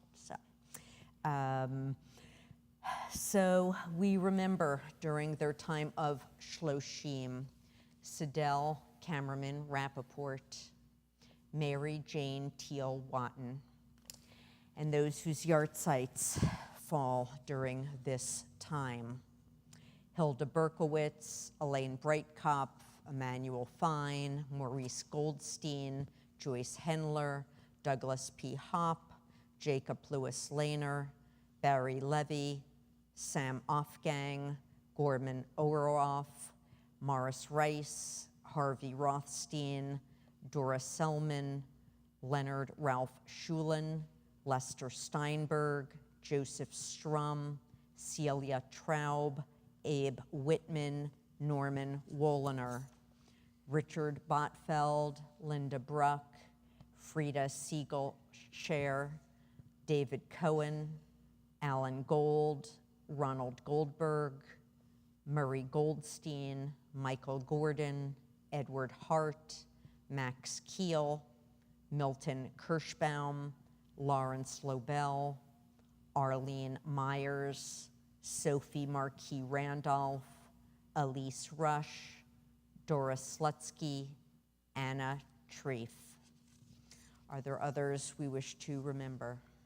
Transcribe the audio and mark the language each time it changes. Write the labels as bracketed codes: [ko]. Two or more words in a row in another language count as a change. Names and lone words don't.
[en] So we remember during their time of Shloshim, Sidel, Cameraman, Rappaport, Mary Jane Teal Watton, and those whose yahrzeits fall during this time. Hilda Berkowitz, Elaine Breitkopf, Emmanuel Fine, Maurice Goldstein, Joyce Hendler, Douglas P. Hopp, Jacob Lewis Lehner, Barry Levy, Sam Offgang, Gorman Oroff, Morris Rice, Harvey Rothstein, Dora Selman, Leonard Ralph Schulin, Lester Steinberg, Joseph Strum, Celia Traub, Abe Whitman, Norman Woliner, Richard Botfeld, Linda Bruck, Frida Siegel Scher, David Cohen, Alan Gold, Ronald Goldberg, Murray Goldstein, Michael Gordon, Edward Hart, Max Keel, Milton Kirschbaum, Lawrence Lobel, Arlene Myers, Sophie Marquis Randolph, Elise Rush, Doris Slutsky, Anna Treef. Are there others we wish to remember?